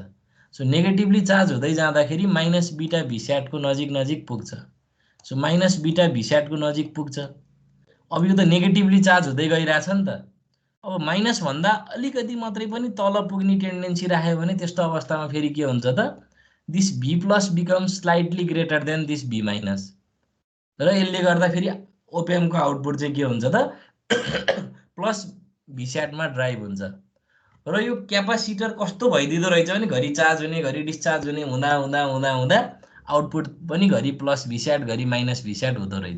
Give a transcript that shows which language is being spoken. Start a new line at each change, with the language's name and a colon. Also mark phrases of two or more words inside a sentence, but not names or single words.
Nepali: सो नेगेटिभली चार्ज हुँदै जाँदाखेरि
English: minus beta Vsat
Nepali: नजिक नजिक पुग्छ। सो
English: minus beta Vsat
Nepali: नजिक पुग्छ। अब यो त नेगेटिभली चार्ज हुँदै गइरहेछ नि त। अब माइनस भन्दा अलिकति मात्रै पनि तल पुग्ने टेन्डेन्सी राख्यो भने त्यस्तो अवस्थामा फेरि के हुन्छ त,
English: This V plus becomes slightly greater than this V minus,
Nepali: र यसले गर्दा फेरि ओप्याम्पको आउटपुट चाहिँ के हुन्छ त,
English: plus Vsat
Nepali: ड्राइभ हुन्छ। र यो क्यापासिटर कस्तो भइदिँदो रहेछ भने घरि चार्ज हुने घरि डिस्चार्ज हुने हुँदा हुँदा हुँदा हुँदा आउटपुट पनि घरि
English: plus Vsat
Nepali: घरि
English: minus Vsat
Nepali: हुँदो रहेछ।